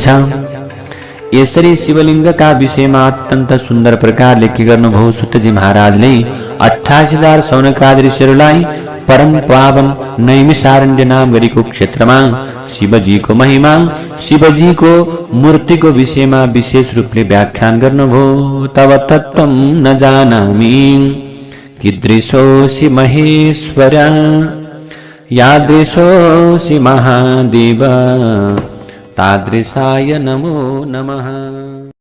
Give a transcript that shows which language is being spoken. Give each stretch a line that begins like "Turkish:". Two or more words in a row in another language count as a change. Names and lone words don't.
Nepali: यसरी शिवलिङ्गका विषयमा अत्यन्त सुन्दर प्रकारले के गर्नुभयो, सुतजी महाराजले 28,000 शौनकादि ऋषिहरूलाई परम पावन नैमिषारण्य नाम गरेको क्षेत्रमा शिवजीको महिमा, शिवजीको मूर्तिको विषयमा विशेष रूपले व्याख्यान गर्नुभयो।
Sanskrit: तव तत्त्वं न जानामि कीदृशोऽसि महेश्वर, यादृशोऽसि महादेव, तादृशाय नमो नमः।